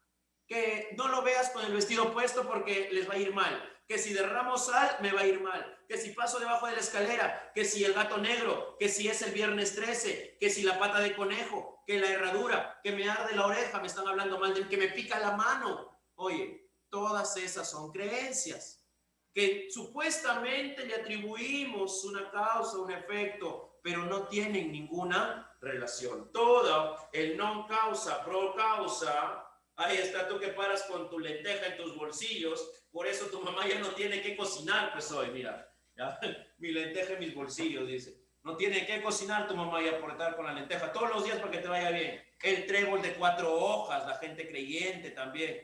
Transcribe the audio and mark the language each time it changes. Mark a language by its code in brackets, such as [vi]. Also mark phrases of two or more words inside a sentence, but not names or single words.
[es] Que no lo veas con el vestido puesto porque les va a ir mal, que si derramo sal me va a ir mal, que si paso debajo de la escalera, que si el gato negro, que si es el viernes 13, que si la pata de conejo, que la herradura, que me arde la oreja, me están hablando mal del que me pica la mano. Oye, todas esas son creencias que supuestamente le atribuimos una causa, un efecto, pero no tienen ninguna relación. Todo el [la] non causa, pro causa. [es] Ahí está, tú que paras con tu lenteja en tus bolsillos, por eso tu mamá ya no tiene que cocinar, pues hoy, mira, ¿ya? Mi lenteja en mis bolsillos, dice. No tiene que cocinar tu mamá y aportar con la lenteja todos los días para que te vaya bien. El trébol de 4 hojas, la gente creyente también.